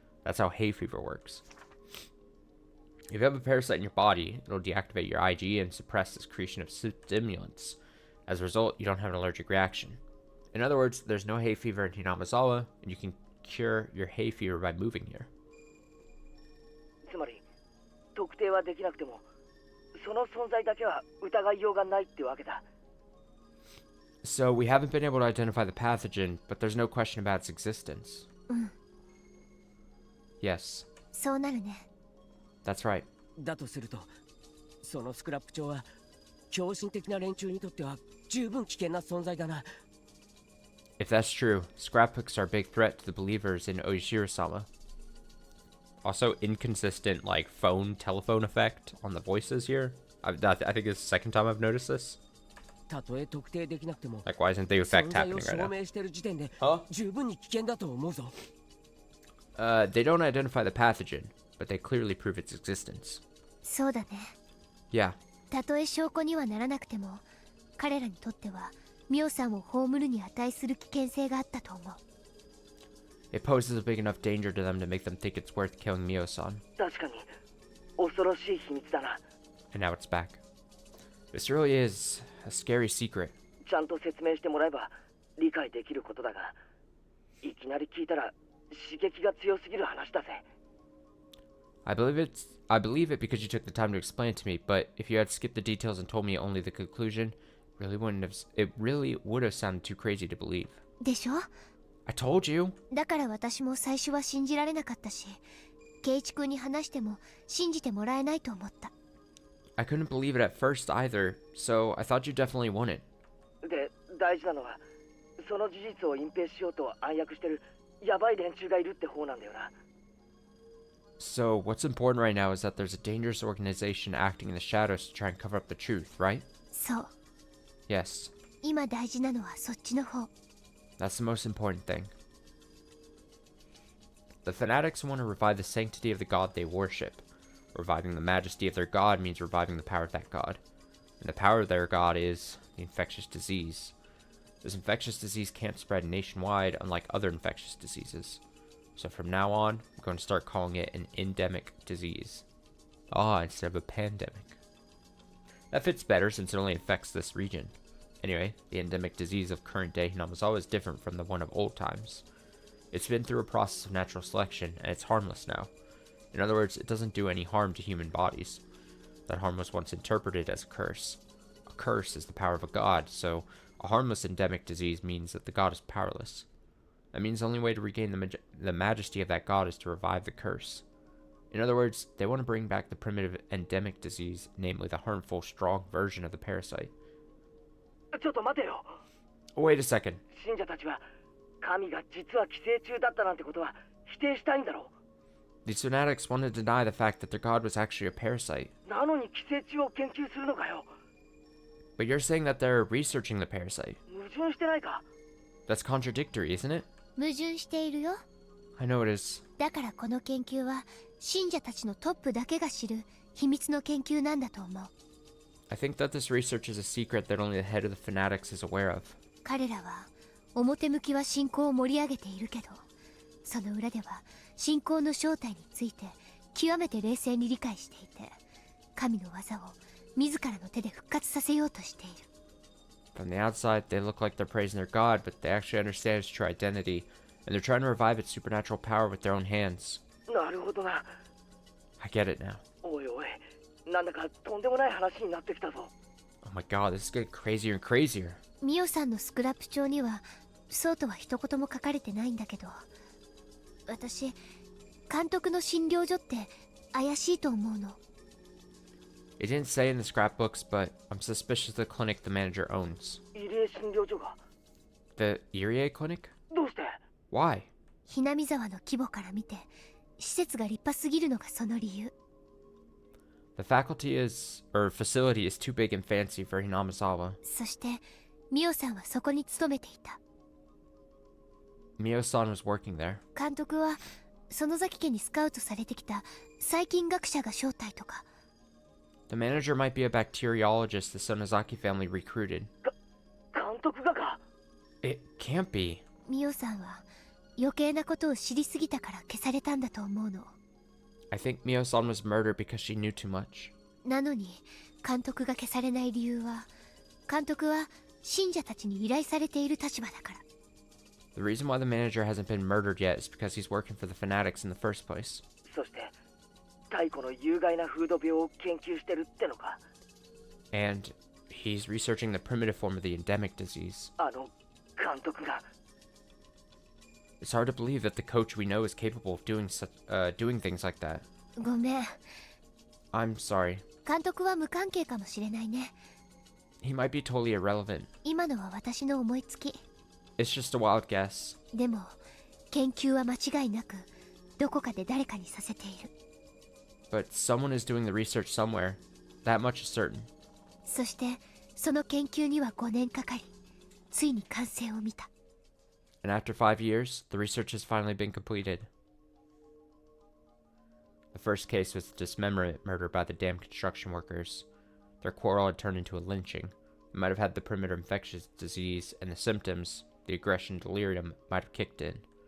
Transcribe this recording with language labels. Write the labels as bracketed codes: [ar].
[en] That's how hay fever works. If you have a parasite in your body, it'll deactivate your IgE and suppress the secretion of stimulants. As a result, you don't have an allergic reaction. In other words, there's no hay fever in Hinamazawa, and you can cure your hay fever by moving here. [ja] つまり特定はできなくてもその存在だけは疑いようがないってわけだ [en] So we haven't been able to identify the pathogen, but there's no question about its existence. Yes. [ja] そうなるね [en] That's right. [ja] だとするとそのスクラップ帳は狂信的な連中にとっては十分危険な存在だな [en] If that's true, scrapbooks are a big threat to the believers in Oishiro-sama. Also, inconsistent, like, telephone effect on the voices here. I think it's the second time I've noticed this. [ja] たとえ特定できなくても [en] Like, why isn't the effect [ja] 存在 [en] happening [ja] を [en] right [ja] 証 [en] now? [ja] 明してる時点で [en] Huh? [ja] 十分に危険だと思うぞ [en] They don't identify the pathogen, but they clearly prove its existence. [ja] そうだね [en] Yeah. [ja] たとえ証拠にはならなくても彼らにとってはミオさんを葬るに値する危険性があったと思う [en] It poses a big enough danger to them to make them think it's worth killing Mio-san. [ja] 確かに恐ろしい秘密だな [en] And now it's back. This really is a scary secret. [ja] ちゃんと説明してもらえば理解できることだがいきなり聞いたら刺激が強すぎる話だぜ [en] I believe it because you took the time to explain it to me, but if you had skipped the details and told me only the conclusion, it really would have sounded too crazy to believe. [ja] でしょ [en] I told you. [ja] だから私も最初は信じられなかったし圭一君に話しても信じてもらえないと思った [en] I couldn't believe it at first either, so I thought you definitely won it. [ja] で大事なのはその事実を隠蔽しようと暗躍してるヤバい連中がいるって方なんだよな [en] So what's important right now is that there's a dangerous organization acting in the shadows to try and cover up the truth, right? [ja] そう [en] Yes. [ja] 今大事なのはそっちの方 That's the most important thing. [en] The fanatics want to revive the sanctity of the god they worship. Reviving the majesty of their god means reviving the power of that god. And the power of their god is the infectious disease. This infectious disease can't spread nationwide, unlike other infectious diseases. So from now on, I'm going to start calling it an endemic disease. Instead of a pandemic. That fits better since it only affects this region. Anyway, the endemic disease of current day Hinamizawa is different from the one of old times. It's been through a process of natural selection, and it's harmless now. In other words, it doesn't do any harm to human bodies. That harm was once interpreted as a curse. A curse is the power of a god, so a harmless endemic disease means that the god is powerless. That means the only way to regain the majesty of that god is to revive the curse. In other words, they want to bring back the primitive endemic disease, namely the harmful, strong version of the parasite. [ja] ちょっと待てよ。 [en] Wait a second. [ja] 信者たちは神が実は寄生虫だったなんてことは否定したいんだろ [en] These fanatics want to deny the fact that their god was actually a parasite. [ja] う。なのに寄生虫を研究するのかよ。 [en] But you're saying that they're researching the parasite. [ja] 矛盾してないか [en] That's contradictory, isn't it? [ja] 矛盾しているよ。 [en] I know it is. [ja] だからこの研究は信者たちのトップだけが知る秘密の研究なんだと思う。 [en] I think that this research is a secret that only the head of the fanatics is aware of. [ja] 彼らは表向きは信仰を盛り上げているけど、その裏では信仰の正体について極めて冷静に理解していて、神の技を自らの手で復活させようとしている。 [en] From the outside, they look like they're praising their god, but they actually understand its true identity, and they're trying to revive its supernatural power with their own hands. [ja] なるほどな。 [en] I get it now. [ja] おいおい、なんだかとんでもない話になってきたぞ。 [en] Oh my god, this is getting crazier and crazier. [ja] ミオさんのスクラップ帳にはそうとは一言も書かれてないんだけど、私監督の診療所って怪しいと思うの。 [en] It didn't say in the scrapbooks, but I'm suspicious of the clinic the manager owns. [ja] 異例診療所が [en] The Irie clinic? [ja] どうして [en] Why? [ja] ひなみ沢の規模から見て施設が立派すぎるのがその理由。 [en] The facility is too big and fancy for Hinamizawa. [ja] そしてミオさんはそこに勤めていた。 [en] Mio-san was working there. [ja] 監督は園崎家にスカウトされてきた細菌学者が正体とか。 [en] The manager might be a bacteriologist the Sonozaki family recruited. [ja] 監督がか [en] It can't be. [ja] ミオさんは余計なことを知りすぎたから消されたんだと思うの。 [en] I think Mio-san was murdered because she knew too much. [ja] なのに監督が消されない理由は、監督は信者たちに依頼されている立場だから。 [en] The reason why the manager hasn't been murdered yet is because he's working for the fanatics in the first place. [ja] そして太古の有害な風土病を研究してるってのか [en] And he's researching the primitive form of the endemic disease. [ja] あの監督が [en] It's hard to believe that the coach we know is capable of doing things like that. [ja] ごめん、 [en] I'm sorry. [ja] 監督は無関係かもしれないね。 [en] He might be totally irrelevant. [ja] 今のは私の思いつき。 [en] It's just a wild guess. [ja] でも研究は間違いなくどこかで誰かにさせている。 [en] But someone is doing the research somewhere. That much is certain. [ja] そしてその研究には5年かかり、ついに完成を見た。 [en] And after 5 years, the research has finally been completed. The first case was the dismemberment murder by the damned construction workers. Their quarrel had turned into a lynching. It might have had the primitive infectious disease, and the symptoms, the aggression and delirium, might have kicked in.